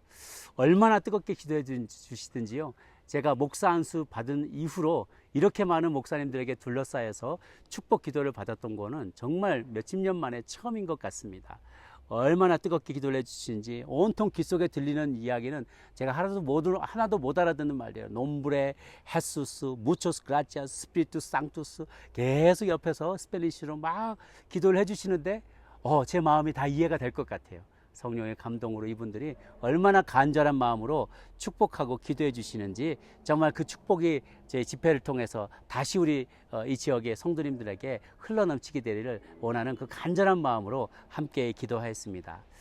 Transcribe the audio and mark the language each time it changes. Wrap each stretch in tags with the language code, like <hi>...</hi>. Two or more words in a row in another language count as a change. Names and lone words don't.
<ko>얼마나 뜨겁게 기도해 주시든지요. 제가 목사 안수 받은 이후로 이렇게 많은 목사님들에게 둘러싸여서 축복 기도를 받았던 거는 정말 몇십 년 만에 처음인 것 같습니다. 얼마나 뜨겁게 기도를 해주시는지 온통 귀 속에 들리는 이야기는 제가 하나도 못 알아듣는 말이에요.</ko> <es>nombre, Jesus, muchos gracias, Espíritu Sanctus</es> <ko>계속 옆에서 스페니쉬로 막 기도를 해주시는데 제 마음이 다 이해가 될 것 같아요. 성령의 감동으로 이분들이 얼마나 간절한 마음으로 축복하고 기도해 주시는지 정말 그 축복이 제 집회를 통해서 다시 우리 이 지역의 성도님들에게 흘러넘치게 되기를 원하는 그 간절한 마음으로 함께 기도하였습니다.</ko>